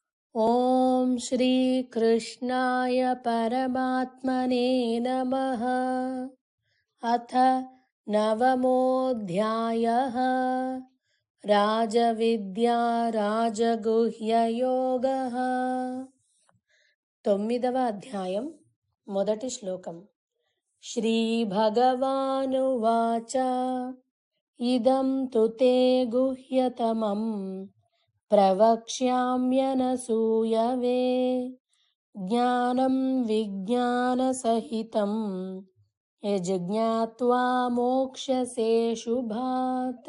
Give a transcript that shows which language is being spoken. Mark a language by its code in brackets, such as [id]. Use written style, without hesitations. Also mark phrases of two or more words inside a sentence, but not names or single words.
[sa] ॐ श्रीकृष्णाय परमात्मने नमः। अथ नवमोऽध्यायः। राजविद्या राजगुह्ययोगः। [te] तొమ్మిదవ అధ్యాయం మొదటి శ్లోకం. [sa] శ్రీభగవానువాచ ఇదం తు తే గుహ్యతమం ప్రవక్ష్యామ్యనసూయవే జ్ఞానం విజ్ఞానసహితం యజ్ఞాత్వా మోక్ష్యసే శుభాత్.